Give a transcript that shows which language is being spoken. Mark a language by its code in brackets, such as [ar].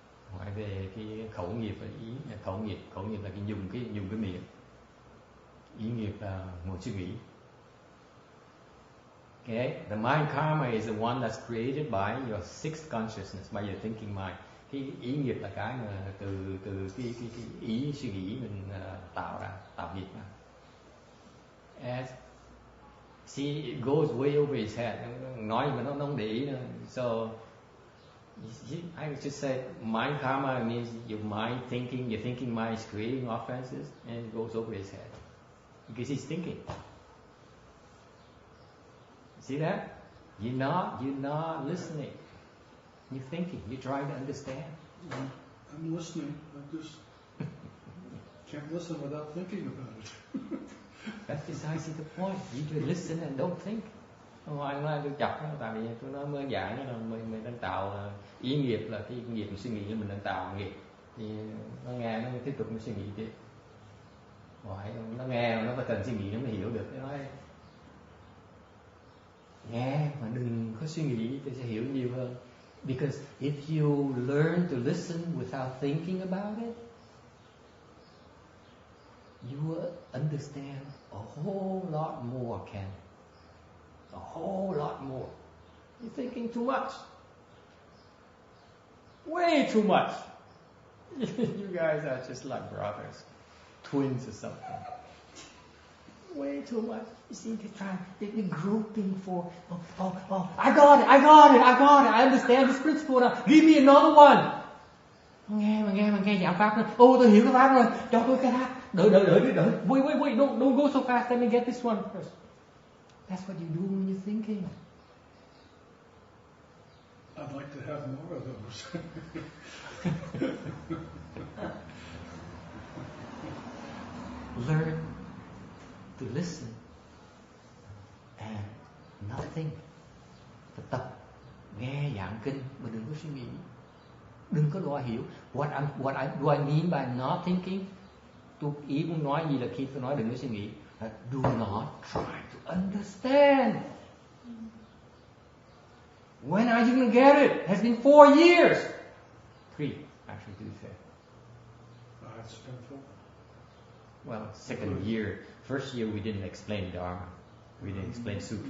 [vi] Hỏi về cái khẩu nghiệp và ý khẩu nghiệp là dùng cái miệng. Ý nghiệp là một suy nghĩ. [en] Okay, the mind karma is the one that's created by your sixth consciousness, by your thinking mind. [vi] Cái ý nghiệp là cái mà từ cái ý suy nghĩ mình tạo nghiệp ra. [en] As see, it goes way over his head. [vi] Nói mà nó không để ý nữa. [en] So I would just say mind karma means your thinking mind is creating offenses, and it goes over his head because he's thinking. See that? You're not listening. You're thinking. You're trying to understand. I'm listening. I just can't listen without thinking about it. That's precisely the point. You just listen and don't think. [vi] Ai nói tôi chọc nó, tại vì tôi nói mới dạy nó là mình đang tạo ý nghiệp, là cái nghiệp suy nghĩ mình đang tạo nghiệp, thì nó nghe nó tiếp tục nó suy nghĩ tiếp. Hỏi nó nghe nó phải cần suy nghĩ nó mới hiểu được. Nó nói nghe mà đừng có suy nghĩ, tôi sẽ hiểu nhiều hơn. [en] Because if you learn to listen without thinking about it, you will understand a whole lot more, Ken. A whole lot more. You're thinking too much. Way too much. You guys are just like brothers, twins or something. Way too much. You see, they're groping for, I got it, I understand this principle now. Give me another one. [vi] Nghe giảng pháp rồi. Tôi hiểu cái pháp rồi. Cho tôi cái pháp. Đợi. [en] Wait, don't go so fast. Let me get this one first. That's what you do when you're thinking. I'd like to have more of those. Learn to listen and nothing. [vi] Tập nghe giảng kinh mà đừng có suy nghĩ, đừng có đòi hiểu. [en] What do I mean by not thinking? [vi] Tôi ý muốn nói gì là khi tôi nói đừng có suy nghĩ, [en] do not try to understand. When are you going to get it? It has been 4 years. 3, actually, to be fair. It's been 4. Well, second year. First year we didn't explain Dharma. We didn't explain Sutras.